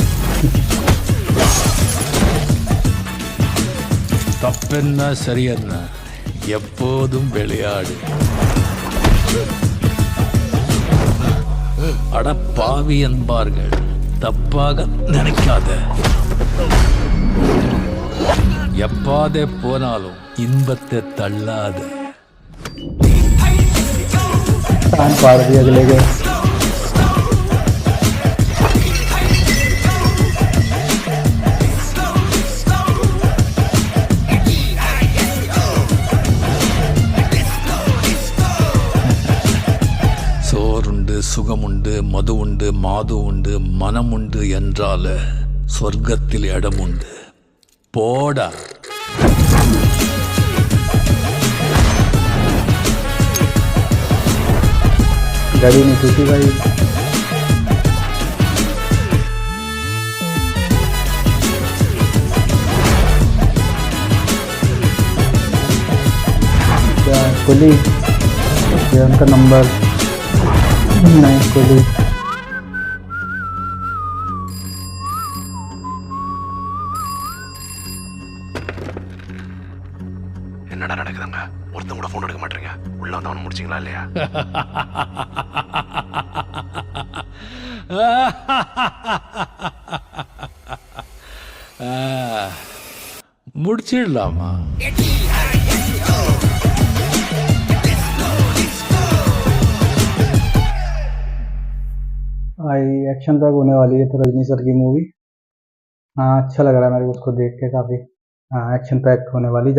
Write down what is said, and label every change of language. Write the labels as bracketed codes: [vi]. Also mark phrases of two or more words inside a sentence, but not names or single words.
[ta] தப்பென்ன சரியென்ன எப்போதும் விளையாடு. அடப்பாவி என்பார்கள், தப்பாக நினைக்காத. எப்பாதே போனாலும் இன்பத்தை தள்ளாத. [hi] कान फाड़ दिया अगले के। [ta] சோறுண்டு சுகமுண்டு மது உண்டு மாது உண்டு மனம் உண்டு என்றால சொர்க்கத்தில் இடம் உண்டு. போடா. [hi] घड़ी नहीं टूटी भाई। क्या कुली? ये उनका नंबर नहीं। कुली [ta] என்னடா நடக்குதுங்க? ஒருத்தன் கூட ஃபோன் எடுக்க மாட்டீங்க. உள்ள வந்து அவனை முடிச்சிங்களா இல்லையா? முடிச்சிடலாமா? [hi] भाई [en] action pack [hi] होने वाली है तो रजनी सर की मूवी। हाँ, अच्छा लग रहा है मेरे को उसको देख के काफ़ी। हाँ, [en] action pack [hi] होने वाली।